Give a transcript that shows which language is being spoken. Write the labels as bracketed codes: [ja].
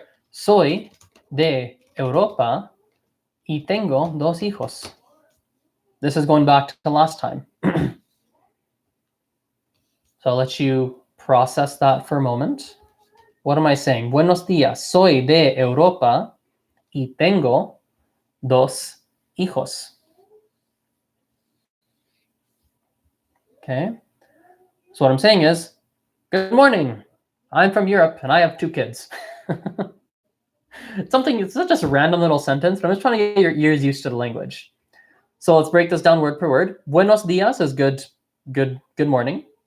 [es] Soy de Europa y tengo 2 hijos. [en] This is going back to last time. So I'll let you process that for a moment. What am I saying? [es] Buenos días. Soy de Europa y tengo 2 hijos. [en] Okay. So what I'm saying is, good morning. I'm from Europe and I have 2 kids. It's not just a random little sentence, but I'm just trying to get your ears used to the language. So let's break this down word per word. [es] Buenos días [en] is good morning.